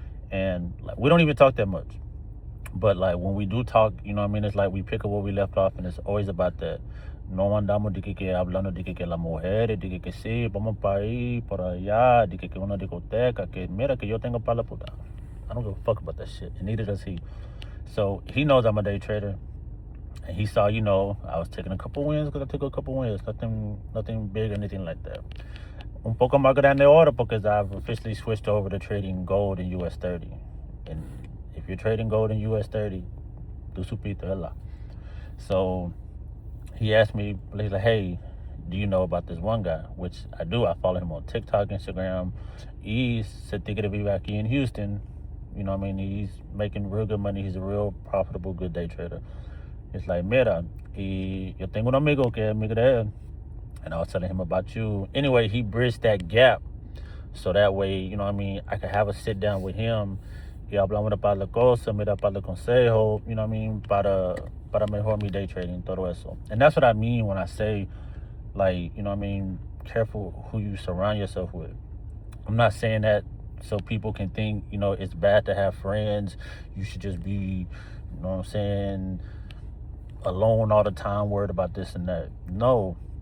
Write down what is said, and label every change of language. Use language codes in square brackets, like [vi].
[en] And like, we don't even talk that much. But like when we do talk, you know what I mean, it's like we pick up where we left off, and it's always about that. [es] No andamos de que hablando de que las mujeres, de que sí, vamos para ahí, por allá, de que una discoteca, que mira que yo tengo para la puta. [en] I don't give a fuck about that shit, and neither does he. So he knows I'm a day trader, and he saw, you know, I was taking a couple wins because I took a couple wins, nothing big or anything like that. [es] Un poco más grande ahora [en] because I've officially switched over to trading gold in US 30. And if you're trading gold in US 30, [es] tu supiste, ¿verdad? [en] So he asked me, he's like, hey, do you know about this one guy? Which I do. I follow him on TikTok, Instagram. He's [es] se tigre vive aquí [en] in Houston. You know what I mean? He's making real good money. He's a real profitable, good day trader. It's like, [es] mira, y yo tengo un amigo que es amigo de él. [en] And I was telling him about you. Anyway, he bridged that gap. So that way, you know what I mean, I could have a sit down with him. [es] Y hablamos para la cosa, mira para el consejo, [en] you know what I mean, [es] para mejor mi day trading, todo eso. [en] And that's what I mean when I say, like, you know what I mean, careful who you surround yourself with. I'm not saying that so people can think, you know, it's bad to have friends. You should just be, you know what I'm saying, alone all the time, worried about this and that. No.